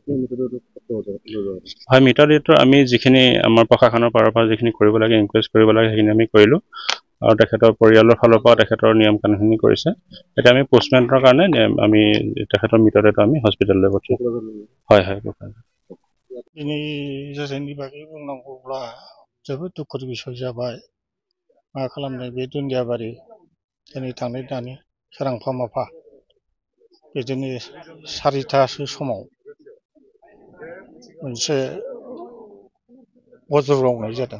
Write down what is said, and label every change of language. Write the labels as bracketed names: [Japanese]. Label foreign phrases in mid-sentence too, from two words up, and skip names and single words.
[Assamese] হয়, মৃতদেহটো আমি যিখিনি আমাৰ প্ৰশাসনৰ ফালৰ পৰা যিখিনি কৰিব লাগে ইনকুৱেষ্ট কৰিব লাগে সেইখিনি আমি কৰিলোঁ আৰু তেখেতৰ পৰিয়ালৰ ফালৰ পৰা তেখেতৰ নিয়ম কানুনখিনি কৰিছে। এতিয়া আমি পোষ্টমৰ্টেমৰ কাৰণে আমি তেখেতৰ মৃতদেহটো আমি হস্পিটেললৈ পঠিয়াম। হয় হয়। [Bodo] दिनै जाथायनि बागै बुंनांगौब्ला जोबोद दुखुनि बिसय जाबाय। मा खालामनो बे दुन्दियाबारि दिनै थांनाय दानि सोरांफा माफा बिदिनो 4टासो समाव मोनसे वज्र गावनाय जादों।